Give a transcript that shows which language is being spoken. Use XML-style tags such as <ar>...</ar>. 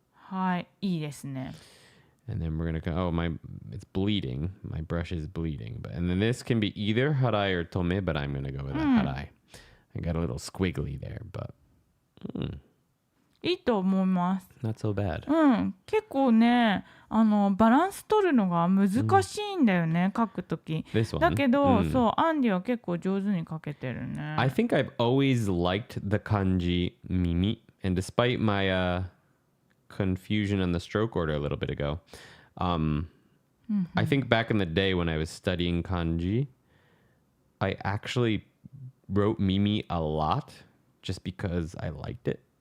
<ja>はい、いいですね。</ja> <en>And then we're going to go, it's bleeding. My brush is bleeding. And then this can be either harai or tome, but I'm going to go with a harai. I got a little squiggly there, but</en> <ja>いいと思います。</ja> <en>not so bad.</en> <ja>結構ね、バランス取るのが難しいんだよね、書くとき。</ja> <en>This one?</en> <ja>だけど、そう、アンディは結構上手に書けてるね。</ja> <en>I think I've always liked the kanji mimi. And despite my confusion on the stroke order a little bit ago, I think back in the day when I was studying kanji, I actually wrote mimi a lot just because I liked it.</en>